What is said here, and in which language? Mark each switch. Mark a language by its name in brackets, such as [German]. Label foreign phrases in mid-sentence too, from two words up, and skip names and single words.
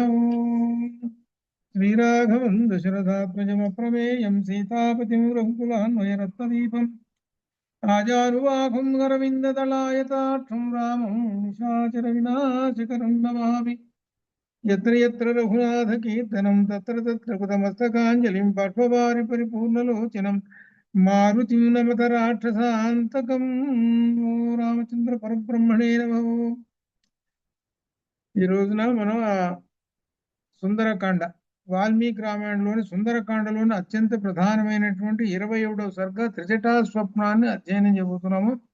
[Sanskrit] श्रीराघवं दशरथात्मजमप्रमेयं सीतापतिं रघुकुलान्वयरत्नदीपम् आजानुबाहुं अरविन्ददलायताक्षं रामं निशाचरविनाशकरं नमामि। यत्र यत्र रघुनाथकीर्तनं तत्र तत्र कृतमस्तकाञ्जलिं बाष्पवारि परिपूर्णलोचनं मारुतिं नमत राक्षसान्तकम्। ఓ రామచంద్ర పరబ్రహ్మణే నమః. [Telugu] ఈ రోజున మనం సుందరకాండ వాల్మీకి రామాయణంలోని సుందరకాండలోని అత్యంత ప్రధానమైనటువంటి 21వ సర్గ త్రిజటా స్వప్నాన్ని అధ్యయనం చేయబోతున్నాము.